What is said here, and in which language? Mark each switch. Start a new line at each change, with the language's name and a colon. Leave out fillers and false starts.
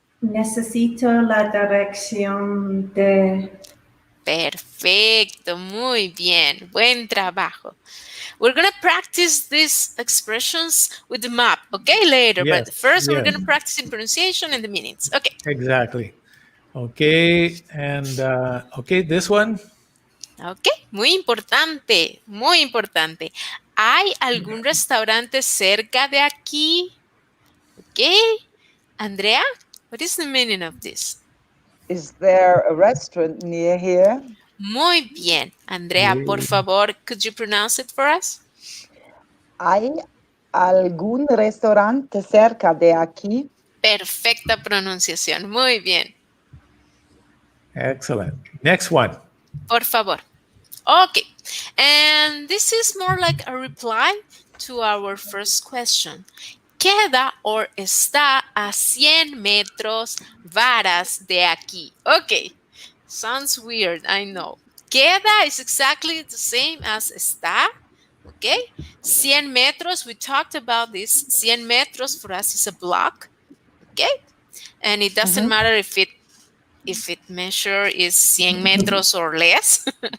Spanish: Necesito la dirección de. Perfecto, muy bien, buen trabajo.
English: We're going to practice these expressions with the map, okay, later. Yes, But first, we're yes. going to practice in pronunciation and the meanings. Okay. Exactly. Okay, and okay, this one.
Spanish: Ok, muy importante, muy importante. ¿Hay algún restaurante cerca de aquí?
English: Ok. Andrea, what is the meaning of this? Is there a restaurant near here?
Spanish: Muy bien.
English: Andrea,
Spanish: por favor,
English: could you pronounce it for us?
Spanish: ¿Hay algún restaurante cerca de aquí? Perfecta pronunciación. Muy bien.
English: Excellent. Next one.
Spanish: Por favor. Okay.
English: And this is more like a reply to our first question.
Spanish: Queda or está a 100 metros varas de aquí.
English: Okay. Sounds weird, I know. Queda is exactly the same as está. Okay. 100 metros, we talked about this. 100 metros for us is a block. Okay. And it doesn't matter if it measure is 100 metros or less.